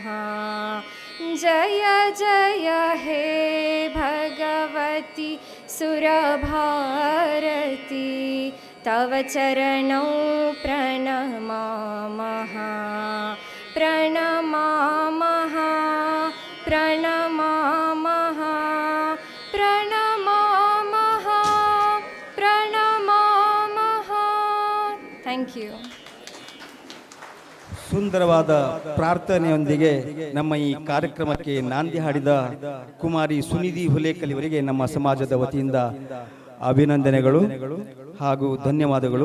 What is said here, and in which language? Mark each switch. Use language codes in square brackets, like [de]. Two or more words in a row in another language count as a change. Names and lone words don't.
[sa] जय जय हे भगवती सुरभारती, तव चरणौ प्रणमामः। प्रणमामः प्रणमामः प्रणमामः प्रणमामः। [en] thank you. [kn] ಸುಂದರವಾದ ಪ್ರಾರ್ಥನೆಯೊಂದಿಗೆ ನಮ್ಮ ಈ ಕಾರ್ಯಕ್ರಮಕ್ಕೆ ನಾಂದಿ ಹಾಡಿದ ಕುಮಾರಿ ಸುನಿಧಿ ಹುಲೇಕಲ್ ಇವರಿಗೆ ನಮ್ಮ ಸಮಾಜದ ವತಿಯಿಂದ ಅಭಿನಂದನೆಗಳು ಹಾಗೂ ಧನ್ಯವಾದಗಳು.